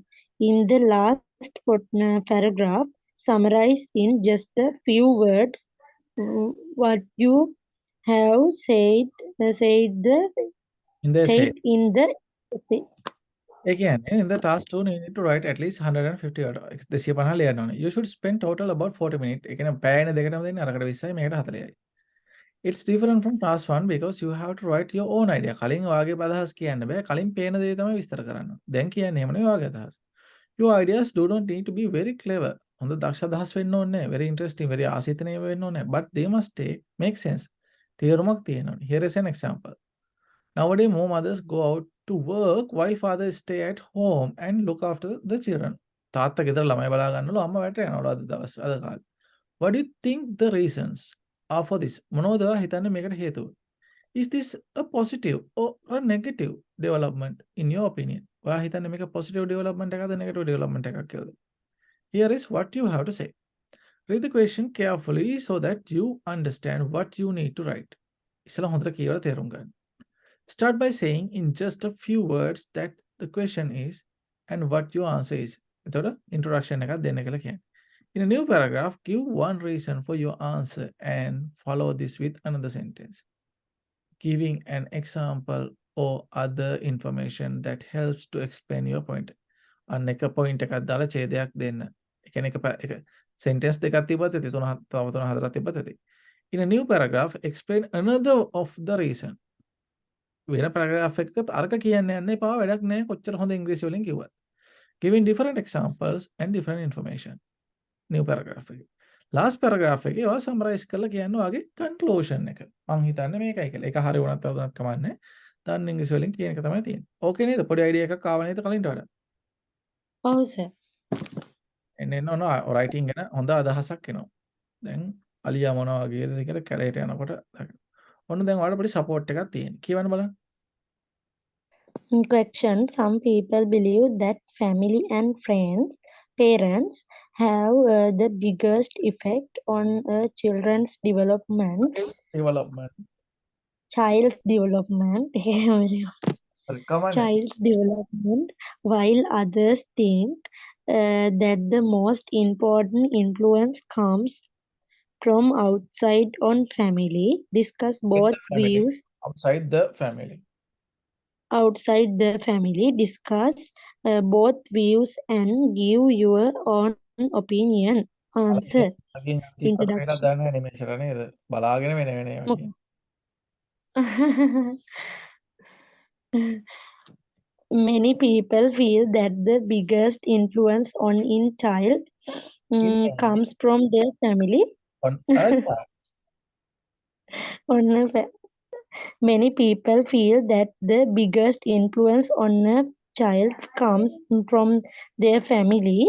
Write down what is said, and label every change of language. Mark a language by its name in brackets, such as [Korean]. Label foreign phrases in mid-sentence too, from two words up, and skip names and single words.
[English] In the last paragraph, summarize in just a few words what you have In the essay. said in the essay. Again, in the task 2, you need to write at least 150 word. [Sinhala] 250 ලියන්න ඕනේ. [English] You should spend total about 40 minutes. [Sinhala] ඒ කියන්නේ පැයන දෙකටම දෙන්නේ අරකට 20යි මේකට 40යි. [English] It's different from task 1 because you have to write your own idea. [Sinhala] කලින් ඔයාගේ අදහස් කියන්න බෑ. කලින් පේන දේ තමයි විස්තර කරන්න. දැන් කියන්නේ එහෙම නෙවෙයි ඔයාගේ අදහස්. [English] Your ideas do not need to be very clever. [Sinhala] හොඳ දක්ෂ අදහස් වෙන්න ඕනේ නැහැ. [English] Very interesting, very [Sinhala] ආසිතනීය වෙන්න ඕනේ නැහැ. [English] But they must make sense. [Sinhala] තේරුමක් තියෙන්න ඕනේ. [English] Here is an example. Nowadays, more mothers go out to work while fathers stay at home and look after the children. [Sinhala] තාත්තා ගෙදර ළමයි බලා ගන්නලු අම්මා වැට යනවලු අද දවස් අද කාලේ. [English] What do you think the reasons are for this? [Sinhala] මොනවද ඔයා හිතන්නේ මේකට හේතුව? [English] Is this a positive or a negative development in your opinion? [Sinhala] ඔයා හිතන්නේ මේක [English] positive development [Sinhala] එකක්ද [English] negative development [Sinhala] එකක් කියලාද? [English] Here is what you have to say. Read the question carefully so that you understand what you need to write. [Sinhala] ඉස්සලා හොඳට කියවලා තේරුම් ගන්න. [English] Start by saying in just a few words that the question is and what your answer is. [Sinhala] එතකොට introduction එකක් දෙන්න කියලා කියන්නේ. [English] In a new paragraph, give one reason for your answer and follow this with another sentence, giving an example or other information that helps to explain your point. [Sinhala] අන්න එක point එකක් දාලා ඡේදයක් දෙන්න. ඒ කියන්නේ එක sentence දෙකක් තිබ්බත් ඇති තව තුන හතරක් තිබ්බත් ඇති. [English] In a new paragraph, explain another of the reason. [Sinhala] වෙන paragraph එකක අරක කියන්න යන්න එපා වැඩක් නැහැ කොච්චර හොඳ ඉංග්‍රීසි වලින් කිව්වත්. [English] Giving different examples and different information. New paragraph [Sinhala] එකේ. [English] Last paragraph [Sinhala] එකේ ඔයා summarize කරලා කියන්න ඔයාගේ conclusion එක. මං හිතන්නේ මේකයි කියලා. ඒක හරිය වුණත් තවදුරටත් කමන්නේ. දන්න ඉංග්‍රීසි වලින් කියන එක තමයි තියෙන්නේ. ඕකේ නේද? පොඩි idea එකක් ආව නේද කලින්ට වඩා? ඔව් සර්. එන්න writing ගැන හොඳ අදහසක් එනවා. දැන් අලියා මොනවා වගේද කියලා කැලේට යනකොට ඔන්න දැන් ඔයාලට පොඩි support එකක් තියෙනවා. කියවන්න බලන්න. [English] Question. Some people believe that family and parents have the biggest effect on a children's development, Development. child's development, child's development, while others think that the most important influence comes from outside on family. Discuss both views. Outside the family. Outside the family, discuss both views and give your own opinion. answer. [Sinhala] අගින් ටිකක් වෙලා [English] Introduction. [Sinhala] දාන්න ඇනිමේෂන් එක නේද? බලාගෙන වෙන වෙන ඒවා කියන. [English] Many people feel that the biggest influence on in child comes from their family. on a child. On a fa- Many people feel that the biggest influence on a child comes from their family.